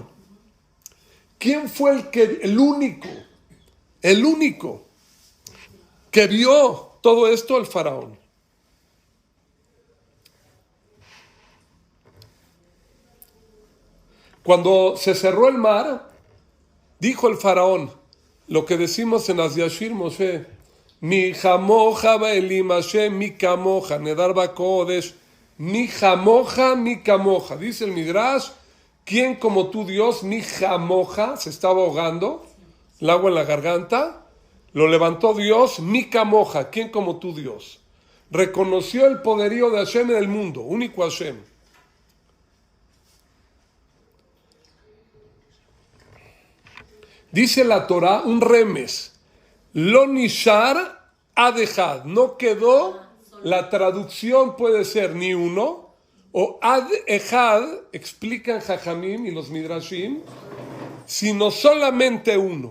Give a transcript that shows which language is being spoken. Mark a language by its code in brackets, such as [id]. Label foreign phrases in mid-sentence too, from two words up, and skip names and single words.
[es] ¿Quién fue el único que vio todo esto? El faraón. Cuando se cerró el mar, dijo el faraón, lo que decimos en [he] אז ישיר משה, מי כמוכה באלים השם, מי כמוכה, נאדר בקודש, מי כמוכה, מי כמוכה. [es] Dice el Midrash, ¿quién como tú Dios? [he] מי כמוכה, [es] se estaba ahogando, el agua en la garganta, lo levantó Dios, [he] מי כמוכה, [es] ¿quién como tú Dios? Reconoció el poderío de Hashem en el mundo, único Hashem. Dice la Torah un remes, [he] לא נשאר עד אחד, [es] no quedó, la traducción puede ser ni uno, o [he] עד אחד, [es] explican Jajamim y los Midrashim, sino solamente uno.